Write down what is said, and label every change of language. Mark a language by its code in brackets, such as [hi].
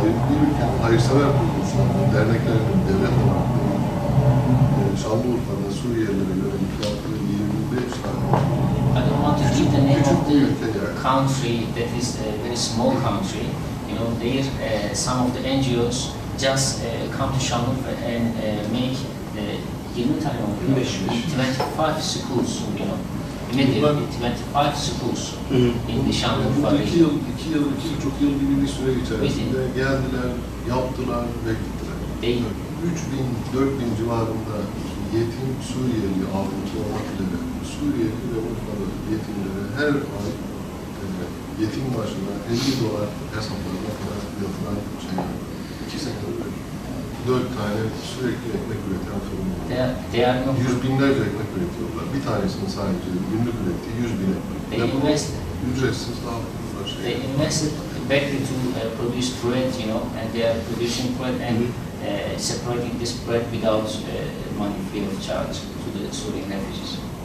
[tr] Bir ülkenin hayırsever kuruluşlarının, derneklerinin, devlet olarak Şanlıurfa'da Suriyelilere yönelik yaptığı 25 tane. [en] I don't want to give the name of the country that is a very small country. There some of the NGOs just come to Şanlıurfa and make 25 schools, immediately 25 schools in the Şanlıurfa region. [tr] 2 yıl çok yıl gibi bir süre içerisinde geldiler, yaptılar ve gittiler. 3000-4000 civarında yetim Suriyeli ağırlıklı olmak üzere Suriyeli ve Urfalı yetimlere her ay yetim başına $50 hesaplarına kadar yatıran şeyler. 2 senede böyle 4 tane sürekli ekmek üreten fırın var. Yüz binlerce ekmek üretiyorlar. Bir tanesinin sadece günlük ürettiği 100.000 ekmek. Ücretsiz dağıtıyorlar. [en] They invested badly to produce bread, and they are producing bread and separating this bread without money free of charge to the Syrian refugees.